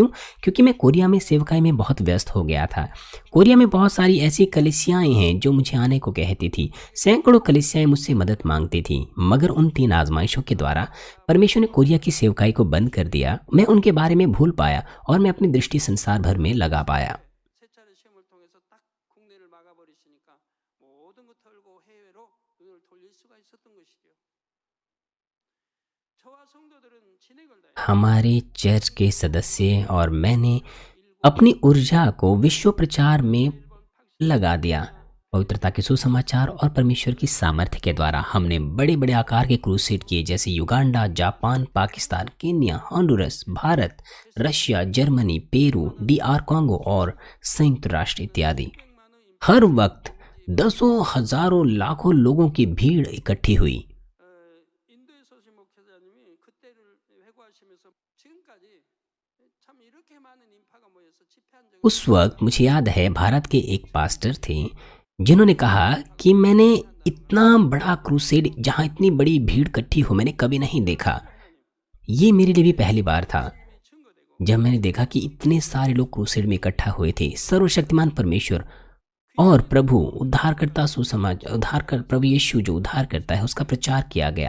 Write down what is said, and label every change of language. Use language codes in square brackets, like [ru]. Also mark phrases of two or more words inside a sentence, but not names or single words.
[hi] क्योंकि मैं कोरिया में सेवकाई में बहुत व्यस्त हो गया था। कोरिया में बहुत सारी ऐसी कलीसियाएं हैं जो मुझे आने को कहती थी। सैकड़ों कलीसियाएं मुझसे मदद मांगती थी, मगर उन 3 आजमाइशों के द्वारा परमेश्वर ने कोरिया की सेवकाई को बंद कर दिया। मैं उनके बारे में भूल पाया और मैं अपनी दृष्टि संसार भर में लगा पाया। [ko] 세차례 시험을 통해서 딱 국내를 막아버리시니까 모든 거 털고 해외로 눈을 돌릴 수가 있었던 것이죠. 저와 성도들은 진액을 다해 [hi] हमारे चर्च के सदस्य और मैंने अपनी ऊर्जा को विश्व प्रचार में लगा दिया। पवित्रता के सुसमाचार और परमेश्वर की सामर्थ्य के द्वारा हमने बड़े बड़े आकार के क्रूसेड किए, जैसे युगांडा, जापान, पाकिस्तान, केन्या, हॉन्डुरस, भारत, रशिया, जर्मनी, पेरू, DR कॉन्गो और संयुक्त राष्ट्र इत्यादि। हर वक्त दसों हजारों लाखों लोगों की भीड़ इकट्ठी हुई। [ko] 인도에서 오신 목회자님이 그때를 회고하시면서 지금까지 참 이렇게 많은 인파가 모여서 집회한 적이 [hi] उस वक्त मुझे याद है भारत के एक पास्टर थे जिन्होंने कहा कि मैंने इतना बड़ा क्रूसेड जहाँ इतनी बड़ी भीड़ इकट्ठी हो मैंने कभी नहीं देखा। ये मेरे लिए भी पहली बार था [ko] 증거되고 [hi] जब मैंने देखा कि इतने सारे लोग क्रूसेड में इकट्ठा हुए थे। सर्वशक्तिमान परमेश्वर और प्रभु प्रभु यीशु जो उद्धार करता है उसका प्रचार किया गया।